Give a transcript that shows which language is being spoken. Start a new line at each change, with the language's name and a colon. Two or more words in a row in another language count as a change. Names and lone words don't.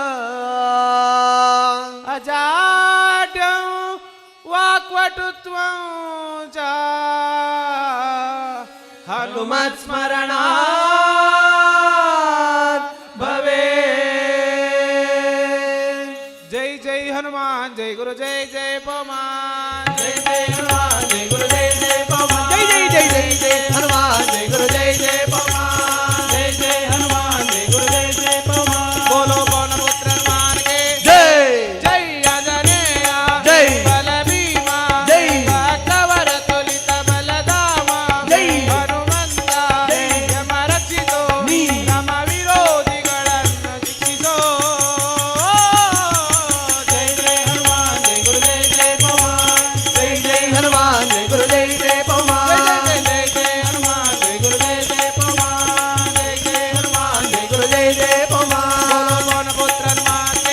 Sanskrit: अजाड्यं वाक्पटुत्वं च हनुमत्स्मरणात् भवेत्।
Hindi: जय जय हनुमान जय गुरु जय जय पवन जय जय हनुमान जय गुरु जय जय पवन जय जय जय जय जय हनुमान जय गुरु जय जय पवन जय जय हनुमान जय गुरु जय जय पवन बोलो पवन पुत्र हनुमान के जय जय आंजनेय जय बलभीमा जय भक्तवर तुलित बलधामा जय हनुमंत जय
Kannada: ಯಮರಕ್ಷಿಸೋ ನೀ ನಮ್ಮ ವಿರೋಧಿಗಳನ್ನು ಶಿಕ್ಷಿಸೋ ಜಯ ಜಯ ಹನುಮಾನ್ ಜಯ ಗುರು ಜಯ ಜಯ ಪವನ್
Hindi: जय जय हनुमान जय गुरु जय जय पवन जय जय जय हनुमान जय गुरु जय जय पवन जय जय हनुमान जय गुरु जय जय पवन बोलो पवन पुत्र हनुमान के